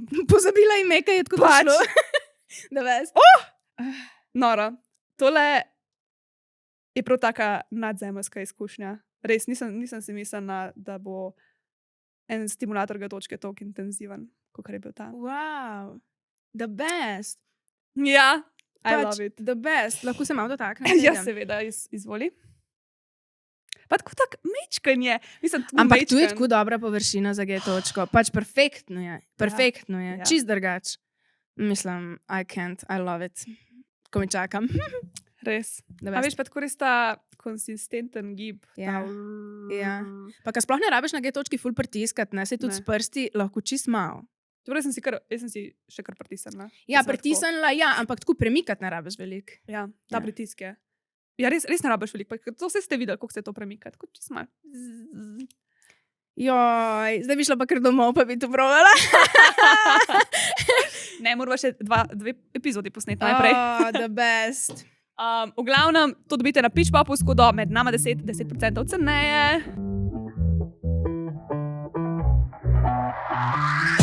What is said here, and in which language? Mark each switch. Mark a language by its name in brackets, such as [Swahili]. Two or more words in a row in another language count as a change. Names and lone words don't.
[Slovenian] Pozabila ime, kaj je tako prišlo. Da veš. Noro. Tole je prav taka nadzemeljska izkušnja. Res, nisem si mislila, da bo en stimulator G točke toliko intenziven, kot je bil ta. [English] Wow, the best. [Slovenian] Ja, I Pač, [English] love it. the best. [Slovenian] Lahko se malo dotaknem. Ja, seveda, izvoli. Pa tako tak mečkanje. Ampak tu je tako dobra površina za G točko. Pač perfektno je. Perfektno je. Ja. Čist drugač. Mislim, [English] I love it. [Slovenian] Ko mi čakam. Res. A veš, pa tako res ta konsistenten gib. Ja. Ja. Pa ka sploh ne rabiš na G točki ful pritiskat, ne? Sej tudi s prsti lahko čist malo. Torej jaz sem si še kar pritisnila. Ja, pritisnila, ja, ampak tako premikat ne rabiš veliko. Ja, ta pritisk je. Ja, res ne rabiš veliko, to vse ste videli, kako se to premika. Tako čist malo. Joj, zdaj bi šla pa kar domov, pa bi to provala. Ne, moramo še dve epizodi posneti najprej. [English] The best. [Slovenian] V glavnem, to dobite na Pitchpopu, skodo med nama 10% ceneje.